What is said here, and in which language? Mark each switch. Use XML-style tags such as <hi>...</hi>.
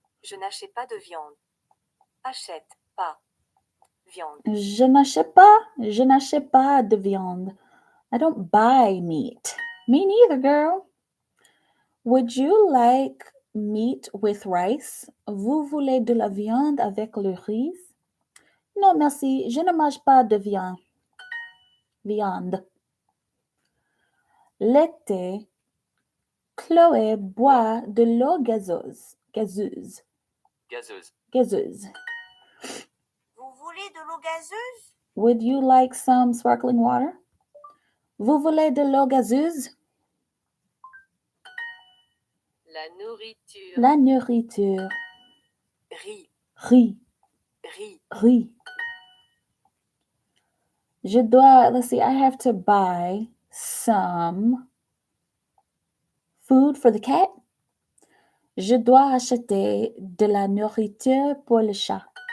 <fr>Je n'achète pas de viande. Achète pas viande. Je n'achète pas de viande.</fr> <en>I don't buy meat. Me neither, girl. Would you like meat with rice?</en> <fr>Vous voulez de la viande avec le riz? Non, merci. Je ne mange pas de viande. L'été, Chloé boit de l'eau gazeuse. Gazeuse. Vous voulez de l'eau gazeuse?</fr> <en>Would you like some sparkling water?</en> <fr>Vous voulez de l'eau gazeuse? La nourriture. La nourriture. Riz. Riz.</fr> <en>Let's see, I have to buy some food for the cat.</en> <fr>Je dois acheter de la nourriture pour le chat.</fr>